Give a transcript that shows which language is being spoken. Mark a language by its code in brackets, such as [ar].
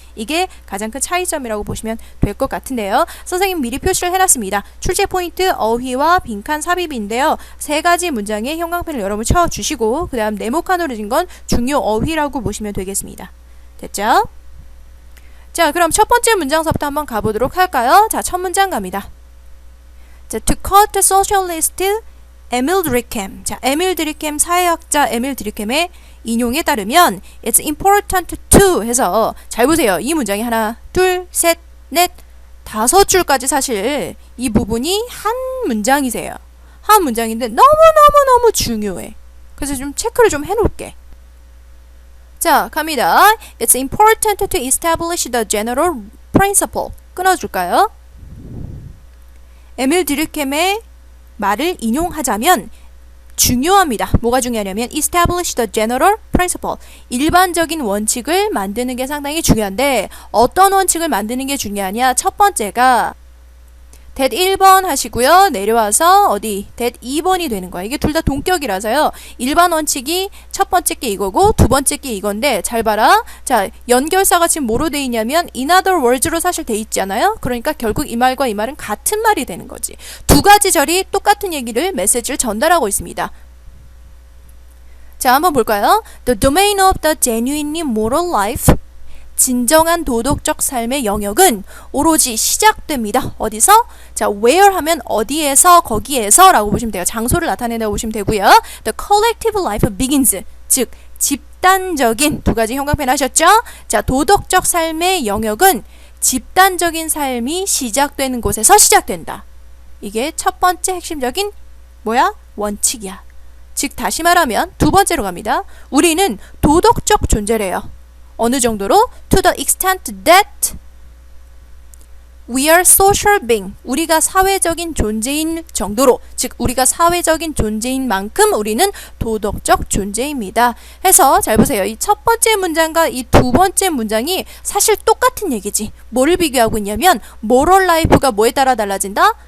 [ko] 이게 가장 큰 차이점이라고 보시면 될 것 같은데요. 선생님 미리 표시를 해놨습니다. 출제 포인트 어휘와 빈칸 삽입인데요. 세 가지 문장의 형광펜을 여러분 쳐주시고 그 다음 네모칸으로 진 건 중요 어휘라고 보시면 되겠습니다. 됐죠? 자, 그럼 첫 번째 문장서부터 한번 가보도록 할까요? 자, 첫 문장 갑니다. 자, [en] to quote the socialist 에밀 드리켐. [ko] 자, 에밀 드리켐 사회학자 에밀 드리켐의 인용에 따르면 [en] it's important to [ko] 해서 잘 보세요. 이 문장이 하나, 둘, 셋, 넷, 5줄까지 사실 이 부분이 한 문장이세요. 한 문장인데 너무너무너무 중요해. 그래서 좀 체크를 좀 해놓을게. 자, 갑니다. [en] It's important to establish the general principle. [ko] 끊어줄까요? 에밀 드리켐의 말을 인용하자면 중요합니다. 뭐가 중요하냐면 [en] establish the general principle. [ko] 일반적인 원칙을 만드는 게 상당히 중요한데 어떤 원칙을 만드는 게 중요하냐? 첫 번째가 that 1번 하시고요. 내려와서 어디? that 2번이 되는 거야. 이게 둘 다 동격이라서요. 일반 원칙이 첫 번째 게 이거고 두 번째 게 이건데 잘 봐라. 자, 연결사가 지금 뭐로 돼 있냐면 [en] in other words [ko] 로 사실 돼 있잖아요. 그러니까 결국 이 말과 이 말은 같은 말이 되는 거지. 두 가지 절이 똑같은 얘기를, 메시지를 전달하고 있습니다. 자, 한번 볼까요? [en] The domain of the genuinely moral life. [ko] 진정한 도덕적 삶의 영역은 오로지 시작됩니다. 어디서? 자, where 하면 어디에서, 거기에서 라고 보시면 돼요. 장소를 나타낸다고 보시면 되고요. [en] The collective life begins. [ko] 즉, 집단적인, 두 가지 형광펜 하셨죠? 자, 도덕적 삶의 영역은 집단적인 삶이 시작되는 곳에서 시작된다. 이게 첫 번째 핵심적인 뭐야? 원칙이야. 즉, 다시 말하면 두 번째로 갑니다. 우리는 도덕적 존재래요. 어느 정도로? [en] To the extent that we are social being. [ko] 우리가 사회적인 존재인 정도로, 즉 우리가 사회적인 존재인 만큼 우리는 도덕적 존재입니다. 해서 잘 보세요. 이 첫 번째 문장과 이 두 번째 문장이 사실 똑같은 얘기지. 뭐를 비교하고 있냐면 moral life가 뭐에 따라 달라진다?